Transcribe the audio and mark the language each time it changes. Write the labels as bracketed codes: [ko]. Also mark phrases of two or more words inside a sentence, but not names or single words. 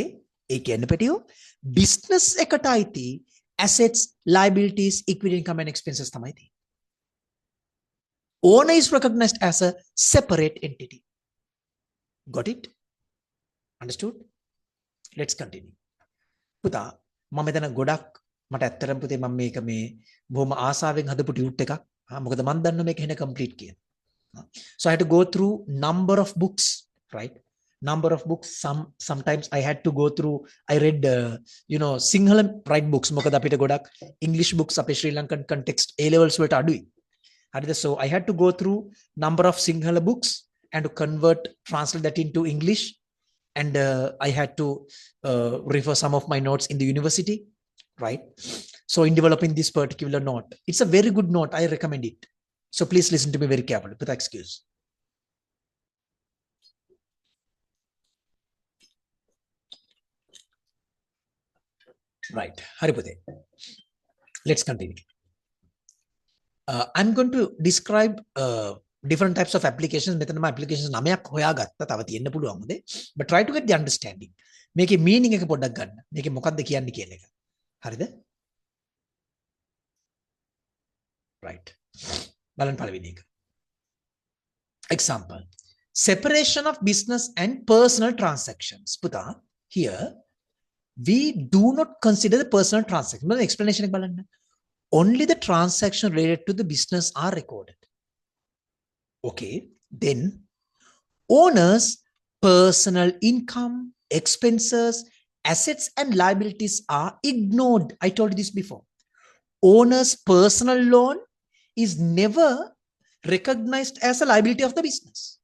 [en] Business ekataiti assets, liabilities, equity, income and expenses. Owner is recognized as a separate entity. Got it? Understood? Let's continue. [si] පුතා මම මෙතන ගොඩක් මට ඇත්තටම පුතේ මම මේක මේ බොහොම ආසාවෙන් හදපු ටියුට් එකක්. මොකද මම දන්නවා මේක එහෙන කම්ප්ලීට් කියලා. [en] So I had to go through number of books, right? Number of books. Sometimes I had to go through. I read Sinhala right books. [si] මොකද අපිට ගොඩක් [en] English books [si] අපේ [en] Sri Lankan context A levels [si] වලට අඩුයි. හරිද? [en] So I had to go through number of Sinhala books and to translate that into English. And I had to refer some of my notes in the university, right? So in developing this particular note, it's a very good note. I recommend it. So please listen to me very carefully. With excuse. Right. [si] හරි පුතේ. [en] Let's continue. I'm going to describe different types of applications. [si] මෙතනම applications 9ක් හොයාගත්තා. තව තියෙන්න පුළුවන් මොදේ. [en] But try to get the understanding. [si] මේකේ meaning එක පොඩ්ඩක් ගන්න. මේකේ මොකක්ද කියන්නේ කියන එක. හරිද? [en] Right. [si] බලන්න පළවෙනි එක. [en] Example. Separation of business and personal transactions. පුතා, here we do not consider the personal transaction. [si] මොකද explanation එක බලන්න. [en] Only the transaction related to the business are recorded. Okay, then owner's personal income, expenses, assets and liabilities are ignored. I told you this before. Owner's personal loan is never recognized as a liability of the business.